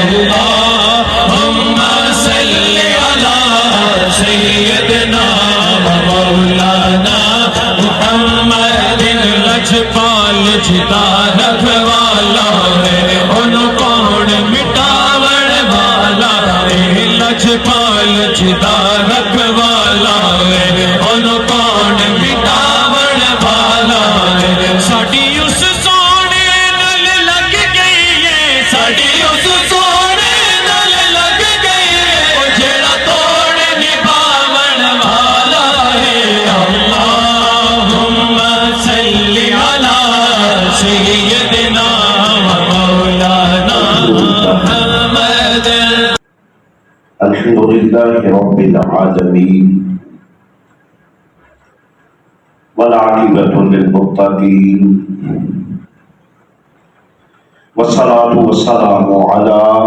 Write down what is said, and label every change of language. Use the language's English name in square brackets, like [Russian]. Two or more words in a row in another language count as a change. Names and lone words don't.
[Arabic] اللهم صل على سيدنا مولانا محمد [Punjabi] لجپال جتا رکھوالا ان کون مٹاون والا لجپال جتا رکھوالا ان کون مٹاون والا ساڈی اس سونے نال لگ گئی ہے ساڈی اس سونے نال لگ گئی ہے جڑا توڑ نبھاون والا ہے [Arabic] اللہم صل علی سیدنا مولانا محمد الحمدللہ رب العالمین والعاقبۃ للمتقین والصلاة والسلام علی